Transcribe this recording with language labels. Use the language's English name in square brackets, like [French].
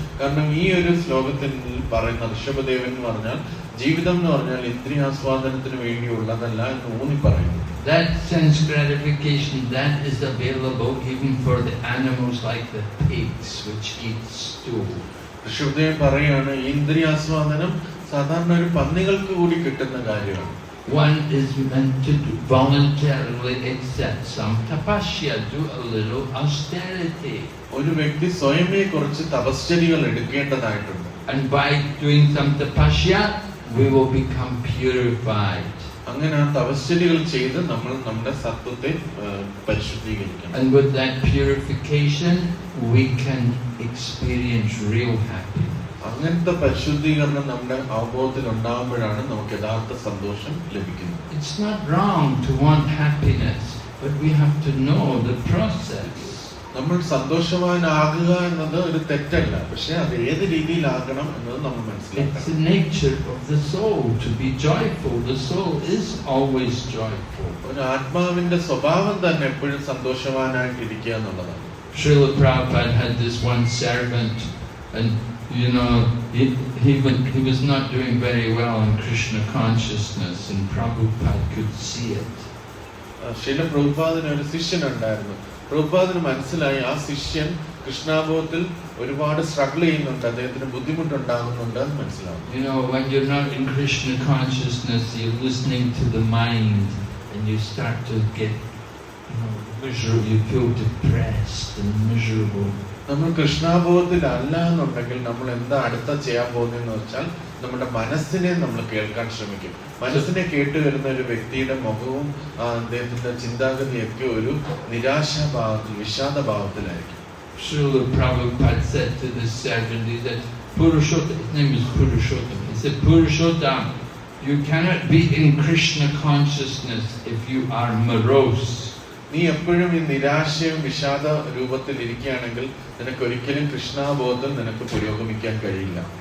[Malayalam] കാരണം ഈ ഒരു ശ്ലോകത്തിൽ പറയുന്ന ഋഷഭദേവൻ എന്ന് പറഞ്ഞാൽ ജീവിതം എന്ന് പറഞ്ഞാൽ ഇന്ദ്രിയാസ്വാദനത്തിന് വേണ്ടിയുള്ളതല്ല എന്ന് ഊന്നി പറയുന്നു. [English] That sense gratification, that is available even for the animals like the pigs which eat stool. [Malayalam] Rishabhadevan പറയാണ് ഇന്ദ്രിയാസ്വാദനം സാധാരണ ഒരു പന്നികൾക്ക് കൂടി കിട്ടുന്ന കാര്യമാണ്. [English] One is meant to voluntarily accept some tapasya, do a little austerity. [Malayalam] ഒരു വ്യക്തി സ്വയമേ കുറച്ച് തപശ്ചര്യകൾ എടുക്കേണ്ടതായിട്ടുണ്ട്. [English] And by doing some tapasya, we will become purified. [Malayalam] അങ്ങനെ ആ തപശ്ചര്യകൾ ചെയ്ത് നമ്മൾ നമ്മുടെ സത്വത്തെ പരിശുദ്ധീകരിക്കണം. [English] And with that purification, we can experience real happiness. [Malayalam] അങ്ങനത്തെ പരിശുദ്ധീകരണം നമ്മുടെ അവബോധത്തിൽ ഉണ്ടാകുമ്പോഴാണ് നമുക്ക് യഥാർത്ഥ സന്തോഷം ലഭിക്കുന്നത്. [English] It's not wrong to want happiness, but we have to know the process. [Malayalam] നമ്മൾ സന്തോഷവാനാകുക എന്നത് ഒരു തെറ്റല്ല, പക്ഷെ അത് ഏത് രീതിയിലാകണം എന്നത് നമ്മൾ മനസ്സിലാക്കണം. [English] It's the nature of the soul to be joyful. The soul is always joyful. [Malayalam] ഒരു ആത്മാവിന്റെ സ്വഭാവം തന്നെ എപ്പോഴും സന്തോഷവാനായിട്ടിരിക്കുക എന്നുള്ളതാണ്. [English] Srila Prabhupada had this one servant, and you know, he was not doing very well in Krishna consciousness, and Prabhupada could see it. [Malayalam] Srila പ്രഭുപാദിന് ഒരു ശിഷ്യൻ ഉണ്ടായിരുന്നു. പ്രഭുപാദിന് മനസ്സിലായി ആ ശിഷ്യൻ കൃഷ്ണാബോധത്തിൽ ഒരുപാട് സ്ട്രഗിൾ ചെയ്യുന്നുണ്ട്, അദ്ദേഹത്തിന് ബുദ്ധിമുട്ടുണ്ടാകുന്നുണ്ട് എന്ന് മനസ്സിലാവും. [English] You know, when you're not in Krishna consciousness, you're listening to the mind, and you start to get, miserable. You feel depressed and miserable. [Malayalam] നമ്മൾ കൃഷ്ണാബോധത്തിൽ അല്ല എന്നുണ്ടെങ്കിൽ നമ്മൾ എന്താ അടുത്ത ചെയ്യാൻ പോകുന്നതെന്ന് വെച്ചാൽ നമ്മുടെ മനസ്സിനെ നമ്മൾ കേൾക്കാൻ ശ്രമിക്കും. മനസ്സിനെ കേട്ട് വരുന്ന ഒരു വ്യക്തിയുടെ മുഖവും അദ്ദേഹത്തിന്റെ ചിന്താഗതിയൊക്കെ ഒരു നിരാശാഭാവത്തിൽ, വിഷാദഭാവത്തിലായിരിക്കും. [English] Srila Prabhupada said to this servant, he said, Purushottam, his name is Purushottam. He said, Purushottam, you cannot be in Krishna consciousness if you are morose. [Malayalam] നീ എപ്പോഴും ഈ നിരാശയും വിഷാദ രൂപത്തിൽ ഇരിക്കുകയാണെങ്കിൽ നിനക്ക് ഒരിക്കലും കൃഷ്ണാബോധം നിനക്ക് പുരോഗമിക്കാൻ കഴിയില്ല.